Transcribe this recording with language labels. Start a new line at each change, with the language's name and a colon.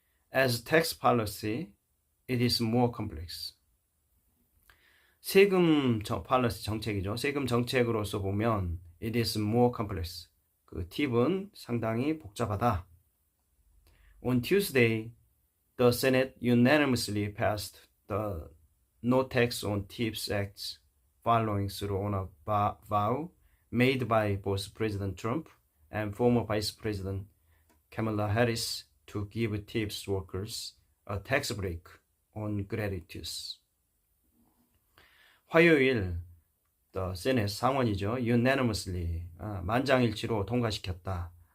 English: As tax policy, it is more complex.
Korean: 세금 policy 정책이죠. 세금 정책으로서 보면
English: it is more complex.
Korean: 그 팁은 상당히 복잡하다.
English: On Tuesday, the Senate unanimously passed the No Tax on Tips Act, following through on a vow made by both President Trump and former Vice President Kamala Harris to give tips workers a tax break on gratuities.
Korean: 화요일 The Senate 상원이죠. unanimously 만장일치로 통과시켰다.